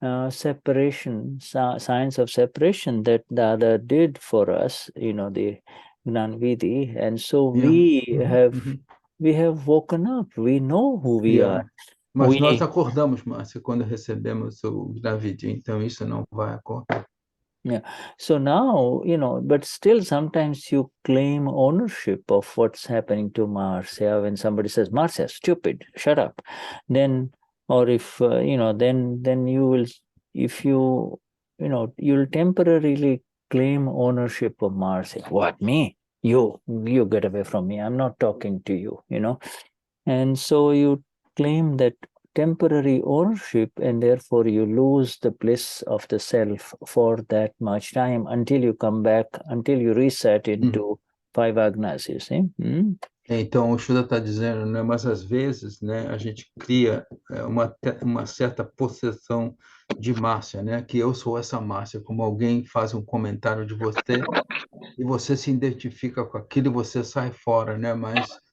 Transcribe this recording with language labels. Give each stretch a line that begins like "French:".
English: separation, science of separation that Dada did for us, the Gnan Vidhi, and so we have woken up. We know who we are.
Portuguese: Mas nós acordamos, Márcia, quando recebemos o Gnani, então isso não vai acordar. Yeah.
English: So now, but still sometimes you claim ownership of what's happening to Marcia. When somebody says, Marcia, stupid, shut up. Then, or if, then you will, if you, you'll temporarily claim ownership of Marcia. What, me? You get away from me. I'm not talking to you, And so you claim that temporary ownership, and therefore you lose the bliss of the self for that much time until you come back, until you reset into 5 agnas, you see?
Portuguese: Então, o Shuddha está dizendo, né, mas às vezes, né, a gente cria uma certa possessão de Márcia, né, que eu sou essa Márcia, como alguém faz um comentário de você e você se identifica com aquilo e você sai fora, né, mas